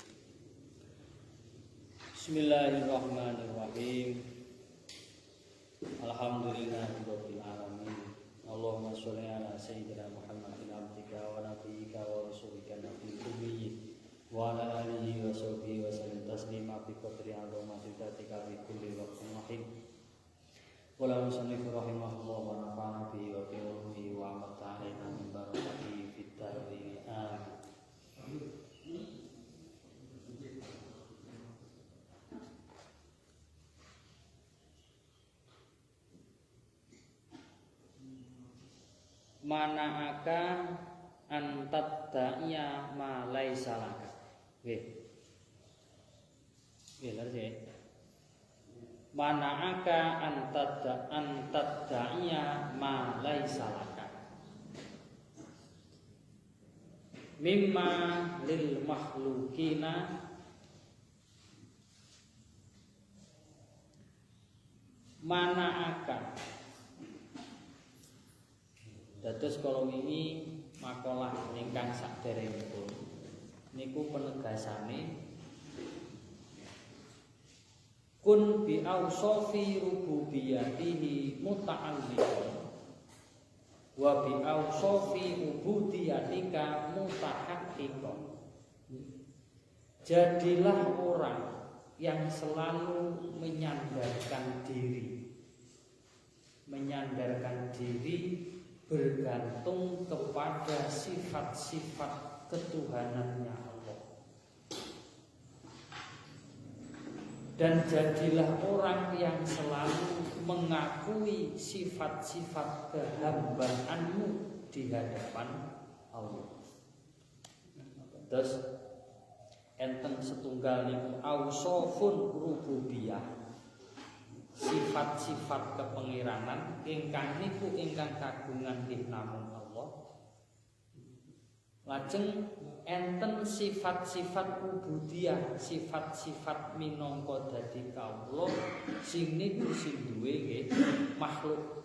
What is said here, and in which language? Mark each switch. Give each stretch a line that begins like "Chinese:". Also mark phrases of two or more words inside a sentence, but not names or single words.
Arabic: بسم الله الرحمن الرحيم. الحمد لله رب العالمين. اللهم صل على سيدنا محمد عبدك ونبيك ورسولك النبي الأمي وعلى آله وصحبه وسلم تسليما بقدر عظمة ذاتك في كل وقت رحيم. قال المصنف رحمه الله ونفعنا به وبعلومه ومتعنا من بركاته في الدارين آمين. منعك أن تدعي ما ليس لك.
Javanese: Nggih. Nggih, leres.
Arabic: منعك أن تدعي ما ليس لك. مما للمخلوقين منعك.
Javanese: Dados
Indonesian: kalau ini makalah
Javanese: ingkang saderengipun niku penegasane
Arabic: كن بأوصاف ربوبيته متعلق وبأوصاف عبوديتك متحقق.
Indonesian: Jadilah orang yang selalu menyandarkan diri bergantung kepada sifat-sifat ketuhanannya Allah. Dan jadilah orang yang selalu mengakui sifat-sifat kehambaanmu di hadapan Allah.
Javanese: Terus enten setunggal niku
Arabic: أوصاف ربوبية,
Javanese: sifat-sifat kepengiranan ingkang niku ingkang kagungan nggih namung Allah. Lajeng enten sifat-sifat ubudiyah, sifat-sifat minangka dadi kawula sing niku sing duwe nggih makhluk.